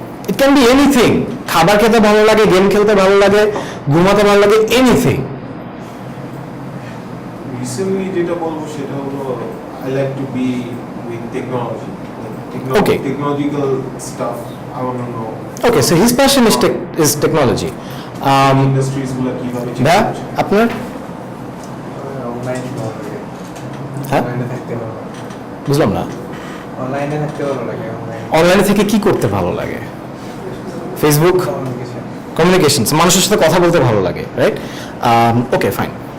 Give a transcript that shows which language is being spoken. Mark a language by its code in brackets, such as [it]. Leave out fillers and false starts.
[bn] It can be anything. খাবার খেতে ভালো লাগে, গেম খেলতে ভালো লাগে, ঘুমাতে ভালো লাগে, এনিথিং। রিসেন্টলি যেটা বলবো সেটা হলো [en] I like to be with technology. Okay. Technological stuff. I want to know. Okay, so his passion is technology. [bn] Industries গুলো কিভাবে ভাইয়া আপনার? অনলাইন ভালো লাগে। হ্যাঁ? অনলাইনে থাকতে ভালো লাগে। বুঝলাম না। অনলাইনে থাকতে ভালো লাগে। অনলাইনে থেকে কি করতে ভালো লাগে? Facebook, communication. কমিউনিকেশনস, মানুষের সাথে কথা বলতে ভালো লাগে, রাইট? Okay fine.